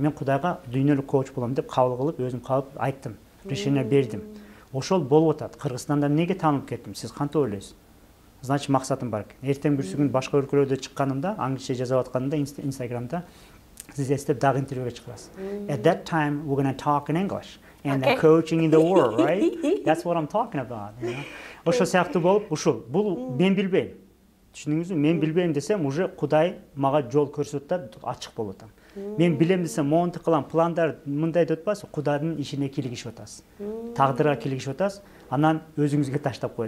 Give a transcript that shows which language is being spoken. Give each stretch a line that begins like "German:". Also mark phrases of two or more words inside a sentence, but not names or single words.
Kyrgyz: Мен Кудайга дүйнөлүк коуч болом деп кабыл кылып, өзүм калып айттым. Решение бердим. Ошол болуп атат. Кыргызстанда эмнеге таанылып кеттим? Сиз кантип ойлойсуз? Значит, максатым бар экен. Эртең бир күн башка өлкөлөрдө чыкканымда, англисче жазып атканымда, Instagramда сиз эстеп дагы интервьюга чыгасыз.
English: At that time we're going to talk in English and the coaching in the world, right? That's what I'm talking about, you know.
Kyrgyz: Ошол сыяктуу болуп, ушул бул мен билбейм. Түшүнүңүзбү? Мен билбейм десем, уже Кудай мага жол көрсөтүп атат, ачык болуп атам. Мен билем десем, монтип кылам, пландар мындай деп атпайсыз, Кудайдын ишине килигишип атасыз. Тагдырга килигишип атасыз, анан өзүңүзгө таштап коет.